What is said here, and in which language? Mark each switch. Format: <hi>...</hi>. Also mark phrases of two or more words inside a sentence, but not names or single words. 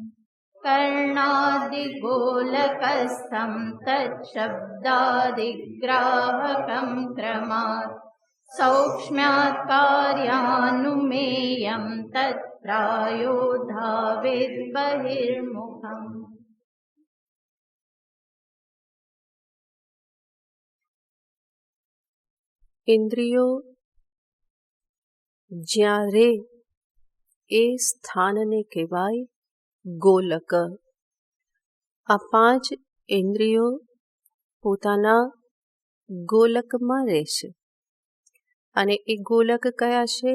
<sa>कर्णादिगोलकस्थं तच्छब्दादिग्राहकं क्रमात्. सौक्ष्म्यात् कार्यानुमेयं तत् प्रायो धावेत् बहिर्मुखम्.</sa> <gu>ઇન્દ્રિયો જ્યાં રે એ સ્થાનને કહેવાય ગોલક. આ 5 ઇન્દ્રિયો પોતાના ગોલકમાં રહેશે અને એ ગોલક કયા છે?</gu>